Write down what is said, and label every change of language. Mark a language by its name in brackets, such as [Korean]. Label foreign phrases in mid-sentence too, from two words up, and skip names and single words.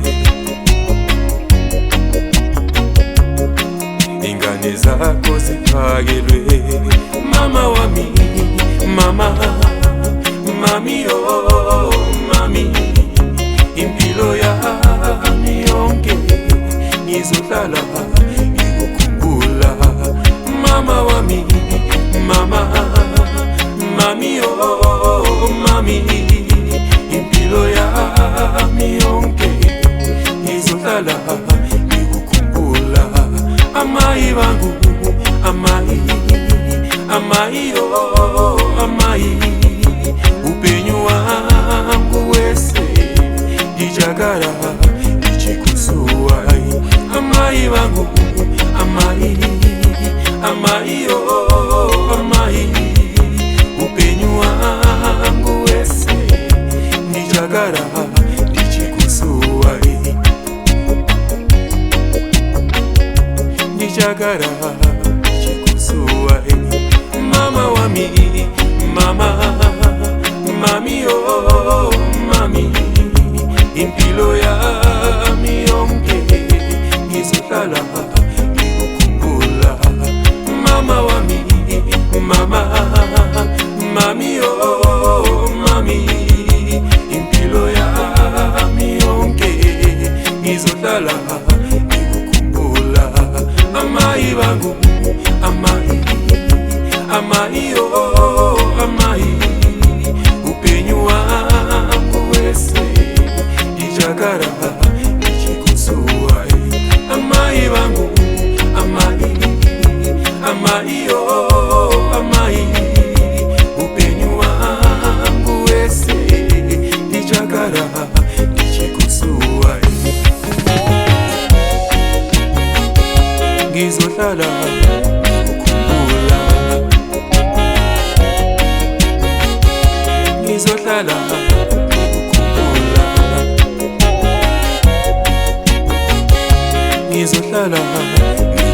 [Zulu] ingane zakho ziphakelwe mama wami mami oh mami impilo yami yonke ngizohlala ngikukhumbula mama wami mami oh mami impilo yami yonke ngizohlala [Shona] amayi wangu amayi oh amayi upenyu wangu wese nichagara nichikusuwai amayi wangu amayi oh amayi upenyu wangu wese nichagara nichikusuwai nichagara nichikusuwai [Zulu] mama wami mami oh mami impilo yami yonke ngizohlala ngikukhumbula mama wami mami oh mami impilo yami yonke ngizohlala [Shona] amayi wangu amayi oh amayi upenyu wangu wese nichagara nichikusuwai amayi wangu amayi oh amayi upenyu wangu wese nichagara nichikusuwai [Zulu] ngizohlala ngikukhumbula ngizohlala ngikukhumbula ngizohlala